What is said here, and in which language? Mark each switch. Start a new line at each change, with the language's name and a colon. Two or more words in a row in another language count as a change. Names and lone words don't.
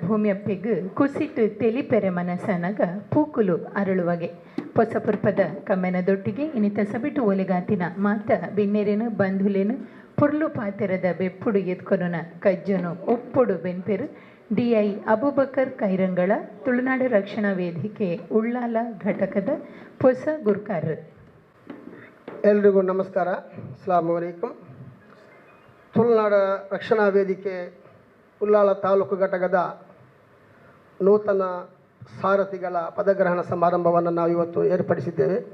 Tulu: ಭೂಮಿಯಪ್ಪೆಗ್ ಕುಸಿಟ್ಟು ತೆಲಿಪೆರೆ ಮನಸ್ಸನಗ ಪೂಕುಲು ಅರಳುವಗೆ ಪೊಸಪುರ್ಪದ ಕಮ್ಮೆನದೊಟ್ಟಿಗೆ ಇನಿತ ಸಬಿಟು ಒಲೆಗಾತಿನ ಮಾತ ಬಿನ್ನೆರೆನು ಬಂಧುಲೆನು ಪುರ್ಲು ಪಾತೆರದ ಬೆಪ್ಪುಡು ಎತ್ಕೊನುನ ಕಜ್ಜನು ಒಪ್ಪುಡು ಬೆನ್ಪೆರು DI ಅಬೂಬಕರ್ ಕೈರಂಗಳ ತುಳುನಾಡು ರಕ್ಷಣಾ ವೇದಿಕೆ ಉಳ್ಳಾಲ ಘಟಕದ ಹೊಸ ಗುರ್ಕಾರ್.
Kannada: ಎಲ್ರಿಗೂ ನಮಸ್ಕಾರ.
Arabic: السلام عليكم.
Kannada: ತುಳುನಾಡ ರಕ್ಷಣಾ ವೇದಿಕೆ ಉಳ್ಳಾಲ ತಾಲೂಕು ಘಟಕದ ನೂತನ ಸಾರಥಿಗಳ ಪದಗ್ರಹಣ ಸಮಾರಂಭವನ್ನು ನಾವು ಇವತ್ತು ಏರ್ಪಡಿಸಿದ್ದೇವೆ.